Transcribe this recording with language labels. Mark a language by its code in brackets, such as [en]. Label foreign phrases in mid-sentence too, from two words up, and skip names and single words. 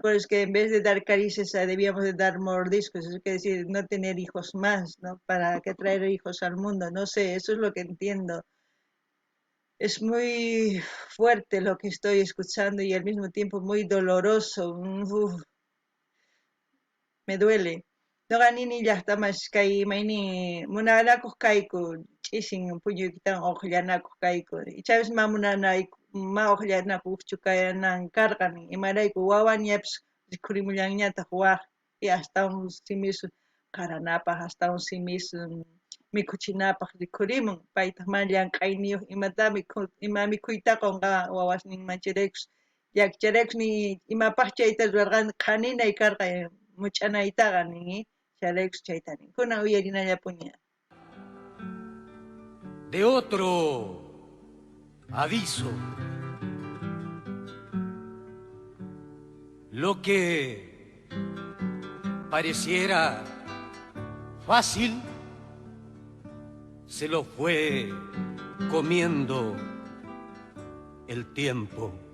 [es] Pero es que en vez de dar caricias debíamos de dar mordiscos, es decir, no tener hijos más, ¿no? ¿Para qué traer hijos al mundo? No sé, eso es lo que entiendo. Es muy fuerte lo que estoy escuchando y al mismo tiempo muy doloroso. Uf, me duele. [qu] Noqanini llaqtamas kay mayni munanakuq kayku ch'isin puñuykitan uqllanakuq kayku ichapis ma uqllanakuqchu kanan karqan imarayku wawañapis rikhurimullañataq waq y astawan simis qaranapaq astawan simis mikhuchinapaq rikhurimun paytaq mana llank'ayniyuq ima mikhuytaqa unqa wawasninmanchiraykus llakicharaykus ni imapaq chayta rurarqani qhaninay karqay much'anaytaqa nini charaykus chayta ninkuna uyarinallapuña. [es] De otro aviso, lo que pareciera fácil se lo fue comiendo el tiempo.